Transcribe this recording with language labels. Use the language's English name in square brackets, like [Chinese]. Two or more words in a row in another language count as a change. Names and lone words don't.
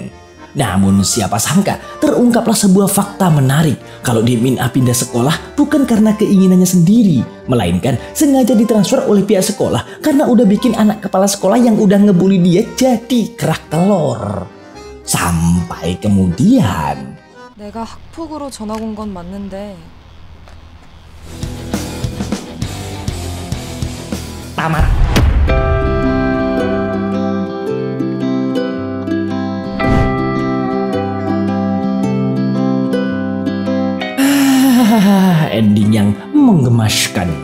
[Indonesian] Namun siapa sangka terungkaplah sebuah fakta menarik kalau Dek Min Ah pindah sekolah bukan karena keinginannya sendiri, melainkan sengaja ditransfer oleh pihak sekolah karena udah bikin anak kepala sekolah yang udah ngebully dia jadi kerak telur. Sampai kemudian [Korean] 내가 학폭으로 전학 온 건 맞는데 [Indonesian] tamat. Ending yang menggemaskan.